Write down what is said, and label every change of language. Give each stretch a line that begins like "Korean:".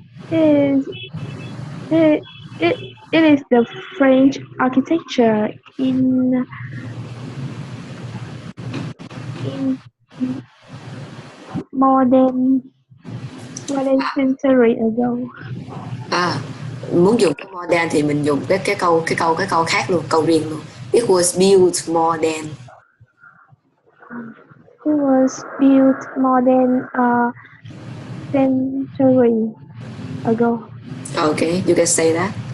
English: It is the French architecture in more than century ago.
Vietnamese: Muốn dùng cái modern thì mình dùng cái câu khác luôn, câu riêng luôn.
English: It was built more than. It was built more than a century ago. Okay, you can say that.